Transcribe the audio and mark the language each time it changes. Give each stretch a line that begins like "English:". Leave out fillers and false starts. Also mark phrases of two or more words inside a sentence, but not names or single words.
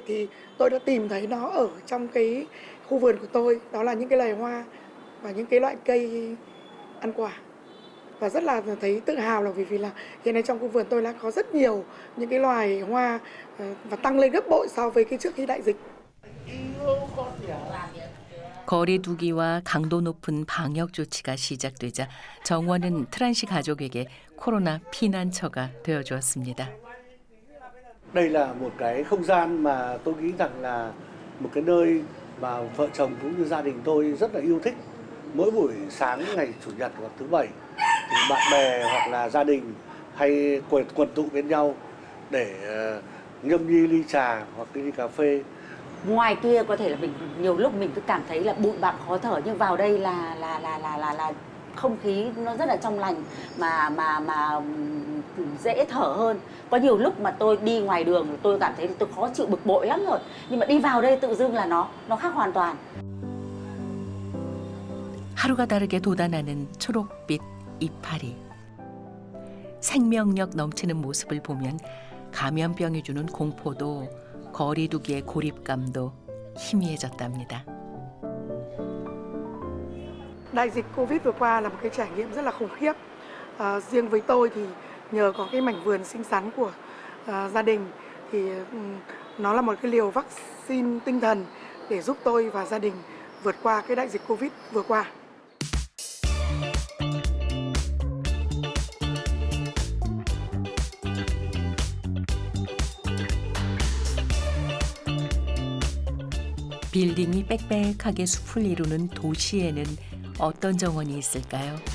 Vietnamese: Thì tôi đã tìm thấy nó ở trong cái khu vườn của tôi, đó là những cái loài hoa và những cái loại cây ăn quả. Và rất là thấy tự hào là vì là hiện nay trong khu vườn tôi đã có rất nhiều những cái loài hoa và tăng lên gấp bội so với cái trước khi đại dịch.
Korean: 거리 두기와 강도 높은 방역 조치가 시작되자 정원은 트란 씨 가족에게 코로나 피난처가 되어주었습니다.
Vietnamese: Đây là một cái không gian mà tôi nghĩ rằng là một cái nơi mà vợ chồng cũng như gia đình tôi rất là yêu thích. Mỗi buổi sáng ngày Chủ nhật hoặc thứ Bảy thì bạn bè hoặc là gia đình hay quần tụ bên nhau để nhâm nhi ly trà hoặc ly cà phê. Ngoài kia có thể là mình nhiều lúc mình cứ cảm thấy là bụi bặm khó thở, nhưng vào đây là không khí nó rất là trong lành mà dễ thở hơn. Có nhiều lúc mà tôi đi ngoài đường tôi cảm thấy tôi khó chịu, bực bội lắm rồi, nhưng mà đi vào đây tự dưng là nó khác hoàn toàn.
Korean: 하루가 다르게 돋아나는 초록빛 이파리. 생명력 넘치는 모습을 보면 감염병이 주는 공포도 거리두기의 고립감도 희미해졌답니다.
Vietnamese: Đại dịch Covid vừa qua là một cái trải nghiệm rất là khủng khiếp. Riêng với tôi thì nhờ có cái mảnh vườn xinh xắn của gia đình thì nó là một cái liều vaccine tinh thần để giúp tôi và gia đình vượt qua cái đại dịch Covid vừa qua.
Korean: 빌딩이 빽빽하게 숲을 이루는 도시에는 어떤 정원이 있을까요?